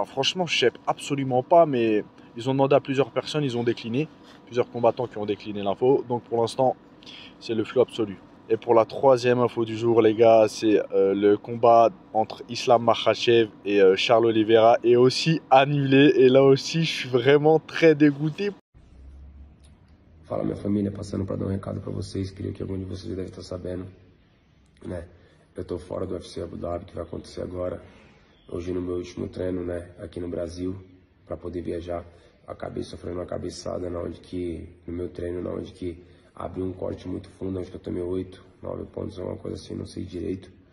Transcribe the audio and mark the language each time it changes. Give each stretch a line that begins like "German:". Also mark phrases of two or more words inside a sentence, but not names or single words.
French: Franchement, je sais absolument pas, mais ils ont demandé à plusieurs personnes, ils ont décliné. Plusieurs combattants qui ont décliné l'info. Donc pour l'instant, c'est le flou absolu. Et pour la troisième info du jour, les gars, c'est le combat entre Islam Makhachev et Charles Oliveira est aussi annulé. Et là aussi, je suis vraiment très dégoûté.
Portuguese: Fala, minha família, passando para dar um recado para vocês, creio que algum de vocês deve estar sabendo, né? Eu tô fora do UFC Abu Dhabi, que vai acontecer agora, hoje no meu último treino, né, aqui no Brasil, para poder viajar. Acabei sofrendo uma cabeçada no meu treino, onde que abriu um corte muito fundo, onde que eu tomei 8, 9 pontos, uma coisa assim, não sei direito.